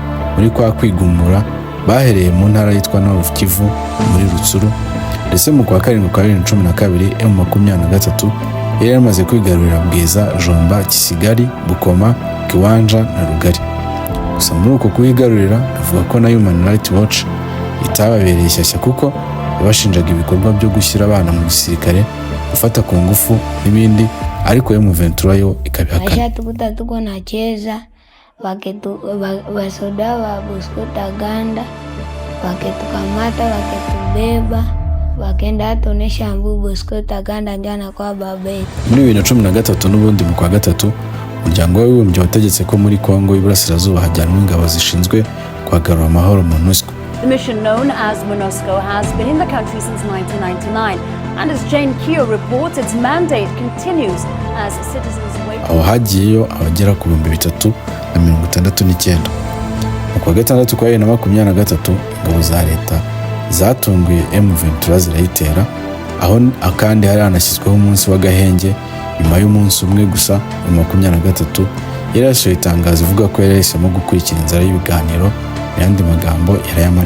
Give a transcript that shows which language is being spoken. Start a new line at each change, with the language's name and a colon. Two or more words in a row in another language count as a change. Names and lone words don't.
Kinyarwanda: Muri kwa kwigumura bahereye mu ntara yitwa Nord Kivu muri Rutsuru, ndetse mu kwa 7 kwa 2012 M23 yari yamaze kwigarurira Bwiza, Jomba, Kisigari, Bukoma, Kiwanja na Rugari. Gusa muri uko kuyigarurira avuga ko na Human Rights Watch itababereye ishyashya, kuko yabashinjaga ibikorwa byo gushyira abana mu gisirikare, gufata ku ngufu n'ibindi, ariko M23 yo ikabihakana.
Swahili: Ashatukuta tuko na cheza basoda wa Bosco Ntaganda waketukamata, waketubeba, wakenda atonesha mbu Bosco Ntaganda njana kwa babetu.
Kinyarwanda: Muri 2013 n'ubundi mu kwa gatatu umuryango w'abibumbye wategetse ko muri Congo y'Iburasirazuba hajyanwa ingabo zishinzwe kwagarura amahoro MONUSCO.
English: The mission known as MONUSCO has been in the country since 1999, and as Jane Kyo reports, its mandate continues as citizens wait.
Kinyarwanda: Aho hagiyeyo abagera ku 369. Mu kwa gatandatu kwa 2023 ingabo za leta zatunguye M23 zirayitera, aho akandi hari anashyizweho umunsi w'agahenge. Nyuma y'umunsi umwe gusa M23 yarashoye itangazo ivuga ko yahisemo gukurikira inzara y'ibiganiro, yandi magambo yarayamanitse.